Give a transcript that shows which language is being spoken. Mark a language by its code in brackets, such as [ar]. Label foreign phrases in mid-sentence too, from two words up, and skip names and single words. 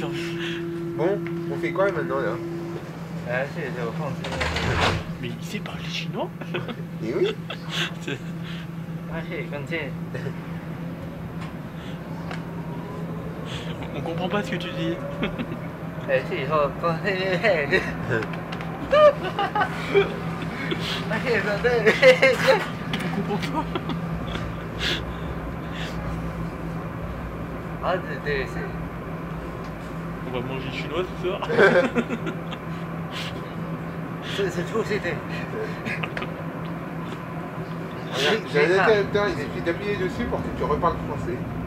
[fr] Bon, on fait quoi maintenant là? ah, c'est Mais il sait parler chinois? Et oui. C'est- continue. On comprend pas ce que tu dis. 哎，这以后光嘿嘿嘿。哎，对，嘿嘿嘿。 Ah, c'est... On va manger chinois ce soir. C'est trop, c'était... Il suffit d'appuyer dessus pour que tu reparles français.